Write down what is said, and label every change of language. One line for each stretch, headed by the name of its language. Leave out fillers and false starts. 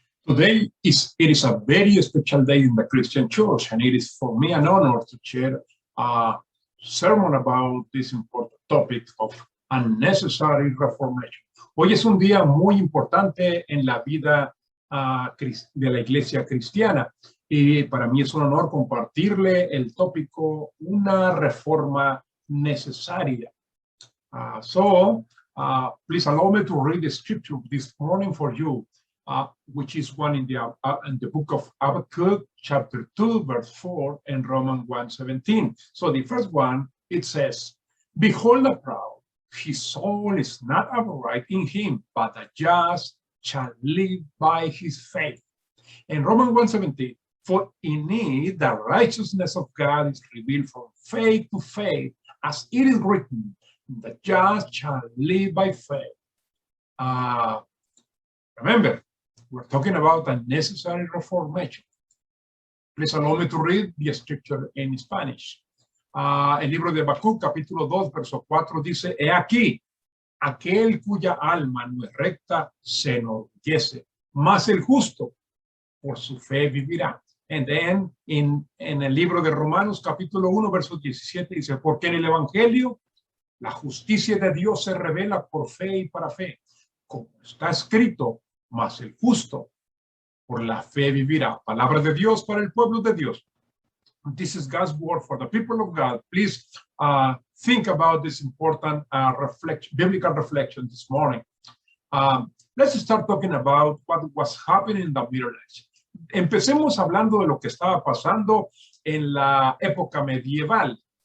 English: It is a very special day in the Christian church, and it is for me an honor to share a sermon about this important topic of unnecessary reformation.
Spanish: Hoy es un día muy importante en la vida de la iglesia cristiana, y para mí es un honor compartirle el tópico una reforma necesaria.
English: Please allow me to read the scripture this morning for you, which is one in the book of Habakkuk, chapter 2, verse 4, and Romans 1:17. So the first one, it says, "Behold the proud, his soul is not upright in him, but the just shall live by his faith." And Romans 1:17, "For in it the righteousness of God is revealed from faith to faith, as it is written, the just shall live by faith." Remember, we're talking about a necessary reformation. Please allow me to read the scripture in Spanish.
Spanish: El libro de Habacuc, capítulo 2, verso 4, dice, "He aquí, aquel cuya alma no es recta se enorgullece, mas el justo por su fe vivirá."
English: And then,
Spanish: en el libro de Romanos, capítulo 1, verso 17, dice, "Porque en el evangelio la justicia de Dios se revela por fe y para fe, como está escrito, mas el justo por la fe vivirá." Palabra de Dios para el pueblo de Dios.
English: This is God's word for the people of God. Please think about this important biblical reflection this morning. Let's start talking about what was happening in the Middle Ages.
Spanish: Empecemos hablando de lo que estaba pasando en la época medieval.